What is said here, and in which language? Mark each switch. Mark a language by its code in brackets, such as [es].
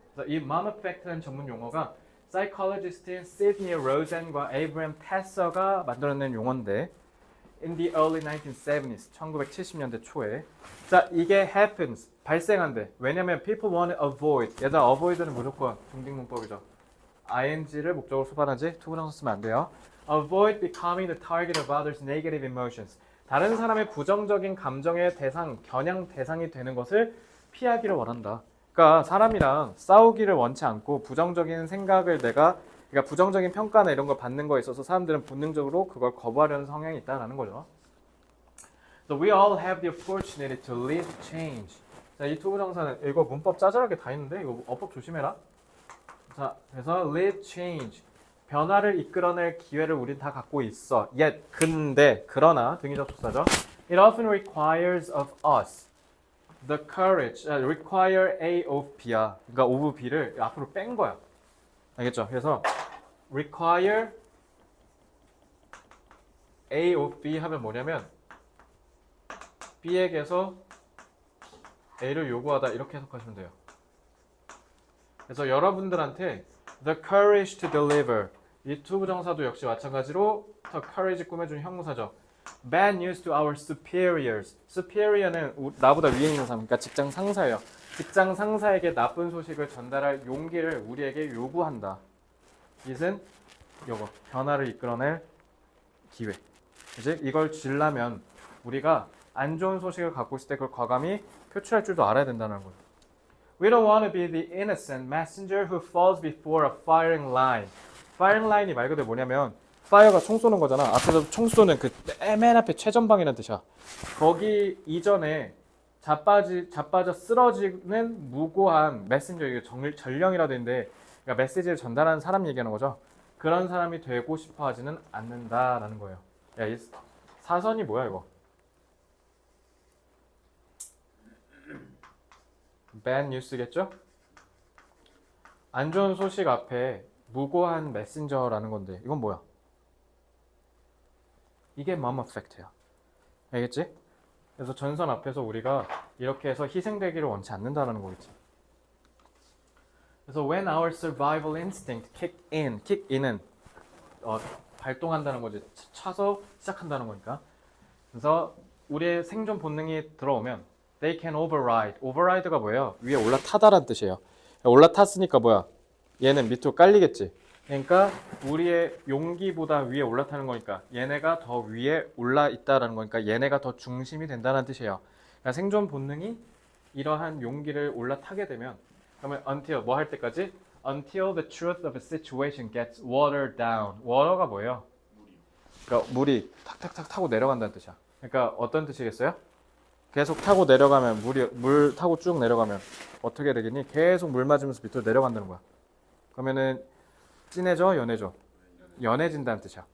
[ko] 그래서 이 mom effect라는 전문 용어가 psychologist인 시드니 로젠과 에이브람 테서가 만들어낸 용어인데 [en] in the early 1970s, [ko] 1970년대 초에 자 이게 happens, 발생한대. 왜냐면 [en] people want to avoid, [ko] 얘들아 avoid는 무조건 중딩문법이죠. ing를 목적으로 수반하지 투부정사 쓰면 안 돼요. [en] avoid becoming the target of others' negative emotions. [ko] 다른 사람의 부정적인 감정의 대상, 겨냥 대상이 되는 것을 피하기를 원한다. 그러니까 사람이랑 싸우기를 원치 않고 부정적인 생각을 그러니까 부정적인 평가나 이런 걸 받는 거에 있어서 사람들은 본능적으로 그걸 거부하려는 성향이 있다는 거죠. [en] So we all have the opportunity to lead change. [ko] 자, 이 투부정사는 이거 문법 짜잘하게 다 있는데 이거 어법 조심해라. 자, 그래서 [en] lead change. [ko] 변화를 이끌어낼 기회를 우린 다 갖고 있어. Yet, 근데, 그러나 등위 접속사죠. [en] It often requires of us the courage. require A of B야. [ko] 그러니까 of B를 앞으로 뺀 거야. 알겠죠? 그래서 require A of B 하면 뭐냐면 B에게서 A를 요구하다 이렇게 해석하시면 돼요. 그래서 여러분들한테 [en] the courage to deliver [ko] 이 투부정사도 역시 마찬가지로 the courage 꾸며준 형용사죠. [en] bad news to our superiors. [ko] superior는 나보다 위에 있는 사람, 그러니까 직장 상사예요. 직장 상사에게 나쁜 소식을 전달할 용기를 우리에게 요구한다. 이것은 요거 변화를 이끌어낼 기회. 이제 이걸 주려면 우리가 안 좋은 소식을 갖고 있을 때 그걸 과감히 표출할 줄도 알아야 된다는 거예요. [en] We don't want to be the innocent messenger who falls before a firing line. [ko] firing line이 말 그대로 뭐냐면 fire가 총 쏘는 거잖아. 앞에서 총 쏘는 그 맨 앞에 최전방이라는 뜻이야. 거기 이전에 자빠져 쓰러지는 무고한 메신저, 이게 전령이라도 있는데 그러니까 메시지를 전달하는 사람 얘기하는 거죠. 그런 사람이 되고 싶어 하지는 않는다라는 거예요. 야, 이 사선이 뭐야 이거? [en] bad news겠죠? [ko] 안 좋은 소식 앞에 무고한 메신저라는 건데 이건 뭐야? 이게 mom effect야. 알겠지? 그래서 전선 앞에서 우리가 이렇게 해서 희생되기를 원치 않는다는 거겠지. [en] 그래서 when our survival instinct kick in은 [ko] 발동한다는 거지. 차서 시작한다는 거니까. 그래서 우리의 생존 본능이 들어오면 [en] they can override. [ko] override가 뭐예요? 위에 올라타다란 뜻이에요. 올라탔으니까 뭐야? 얘는 밑으로 깔리겠지. 그러니까 우리의 용기보다 위에 올라타는 거니까 얘네가 더 위에 올라 있다라는 거니까 얘네가 더 중심이 된다는 뜻이에요. 그러니까 생존 본능이 이러한 용기를 올라타게 되면 그러면 until 뭐 할 때까지? [en] Until the truth of a situation gets watered down. [ko] water가 뭐예요? 그러니까 물이 탁탁탁 타고 내려간다는 뜻이야. 그러니까 어떤 뜻이겠어요? 계속 타고 내려가면 물 타고 쭉 내려가면 어떻게 되겠니? 계속 물 맞으면서 밑으로 내려간다는 거야. 그러면은 진해져, 연해져? 연해진다는 뜻이야.